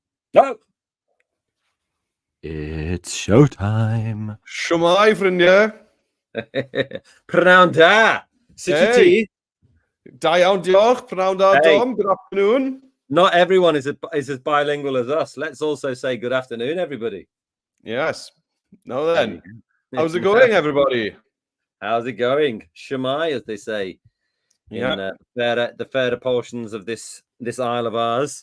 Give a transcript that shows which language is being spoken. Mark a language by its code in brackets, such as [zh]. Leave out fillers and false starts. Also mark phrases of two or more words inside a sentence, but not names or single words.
[en] No. It's showtime. [cy] Shwmai, ffrindiau? Prynawn da. Sut ti? Da iawn, diolch. Prynawn da, Dom. [en] Good afternoon. Not everyone is as bilingual as us. Let's also say good afternoon, everybody. Yes. Now then, how's it going, everybody? How's it going? Shwmai, as they say in the fairer portions of this isle of ours.